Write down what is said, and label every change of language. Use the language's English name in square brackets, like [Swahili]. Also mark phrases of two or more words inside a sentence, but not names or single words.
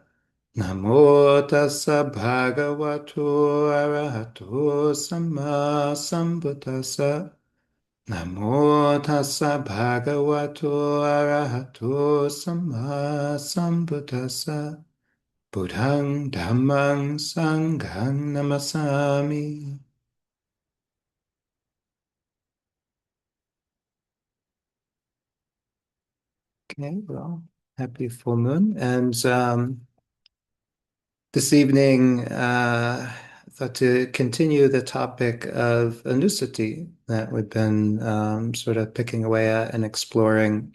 [Pali] Namo tassa bhagavato arahato samma sambuddhassa. Namo tassa bhagavato arahato samma sambuddhassa. Buddhang dhammang sanghang namasami. [English] Okay, well, happy full moon. And this evening, I thought to continue the topic of Anussati that we've been sort of picking away at and exploring.